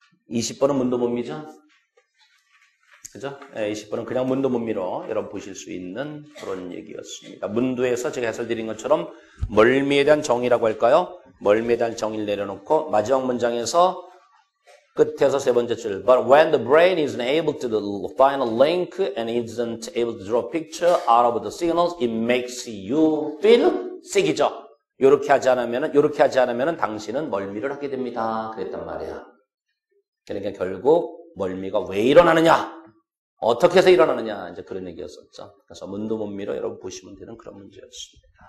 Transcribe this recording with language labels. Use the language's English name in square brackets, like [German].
[Korean] 20번은 문도문미죠? 그죠? 20번은 그냥 문도문미로 여러분 보실 수 있는 그런 얘기였습니다. 문도에서 제가 해설드린 것처럼 멀미에 대한 정의라고 할까요? 멀미에 대한 정의를 내려놓고 마지막 문장에서 끝에서 세 번째 줄 [English] But when the brain isn't able to find a link and isn't able to draw a picture out of the signals, it makes you feel sick이죠? [Korean] 이렇게 하지 않으면 당신은 멀미를 하게 됩니다. 그랬단 말이야. 그러니까 결국 멀미가 왜 일어나느냐? 어떻게 해서 일어나느냐? 이제 그런 얘기였었죠. 그래서 문도문미로 여러분 보시면 되는 그런 문제였습니다.